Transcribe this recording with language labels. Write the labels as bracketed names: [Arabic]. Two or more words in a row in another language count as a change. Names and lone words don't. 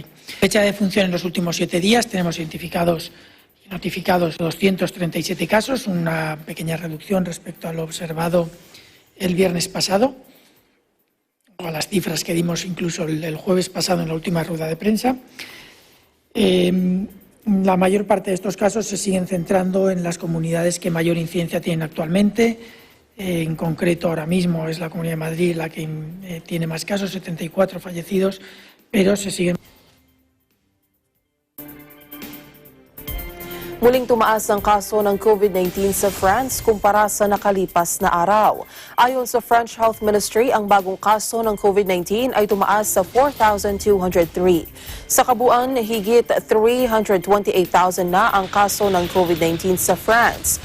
[Spanish] Fecha de función en los últimos 7 días, tenemos identificados y notificados 237 casos, una pequeña reducción respecto a lo observado el viernes pasado, o a las cifras que dimos incluso el jueves pasado en la última rueda de prensa. La mayor parte de estos casos se siguen centrando en las comunidades que mayor incidencia tienen actualmente. En concreto, ahora mismo es la Comunidad de Madrid la que tiene más casos, 74 fallecidos, pero se siguen. [Filipino] Muling tumaas ang kaso ng COVID-19 sa France kumpara sa nakalipas na araw. Ayon sa French Health Ministry, ang bagong kaso ng COVID-19 ay tumaas sa 4,203. Sa kabuuan, higit 328,000 na ang kaso ng COVID-19 sa France.